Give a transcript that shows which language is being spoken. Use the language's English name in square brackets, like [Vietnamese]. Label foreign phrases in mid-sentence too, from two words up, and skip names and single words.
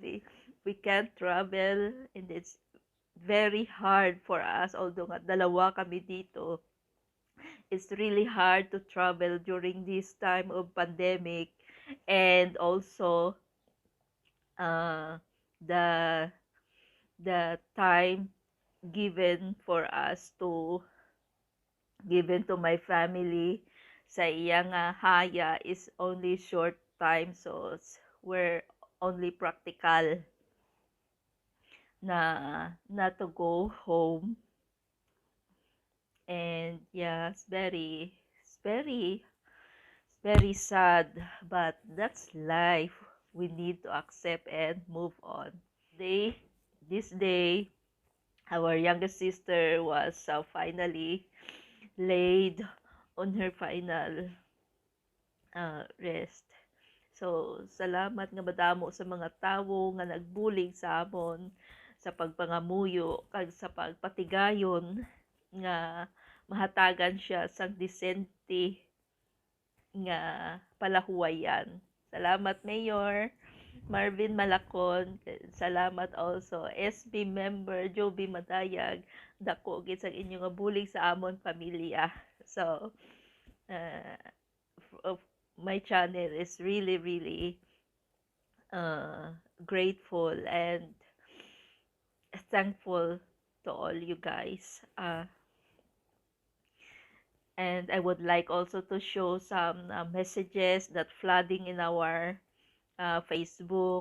[English] We can't travel, and it's very hard for us. [Filipino] Although nga dalawa kami dito, [English] it's really hard to travel during this time of pandemic, and also the time given to my family sa iyang haya is only short time, so we're only practical na to go home. And yeah, it's very sad, but that's life. We need to accept and move on. This day, our youngest sister was finally laid on her final rest. So, [Hiligaynon] salamat nga madamo sa mga tawo nga nagbulig sa amon sa pagpangamuyo kag sa pagpatigayon nga mahatagan siya sa disente nga palahuwayan. Salamat, Mayor Marvin Malacon. Salamat also SB member Joby Madayag. Dako gid sa inyo nga bulig sa amon pamilya. [English] So, my channel is really grateful and thankful to all you guys. And I would like also to show some messages that flooding in our Facebook.